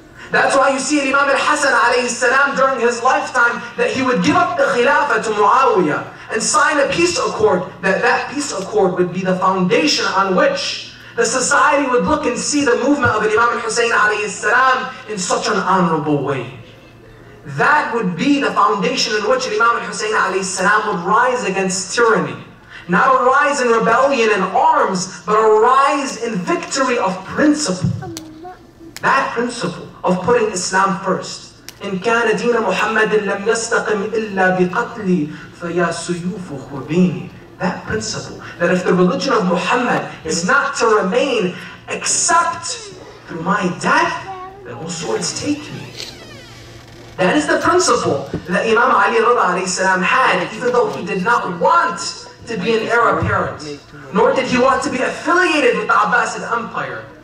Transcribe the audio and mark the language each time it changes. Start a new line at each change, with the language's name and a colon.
English: That's why you see Imam al-Hasan alayhi salam during his lifetime that he would give up the khilafah to Muawiyah and sign a peace accord, that peace accord would be the foundation on which the society would look and see the movement of Imam al-Hussein alayhi salam in such an honorable way. That would be the foundation in which Imam al-Hussein alayhi salam would rise against tyranny. Not a rise in rebellion and arms, but a rise in victory of principle. That principle of putting Islam first.
Arabic: إن كان دين محمد لم يستقم إلا بقتلي فيا سيوف خذيني.
English: That principle, that if the religion of Muhammad is not to remain except through my death, then all swords take me. That is the principle that Imam Ali Reda alayhi salam had, even though he did not want to be an heir apparent, nor did he want to be affiliated with the Abbasid Empire.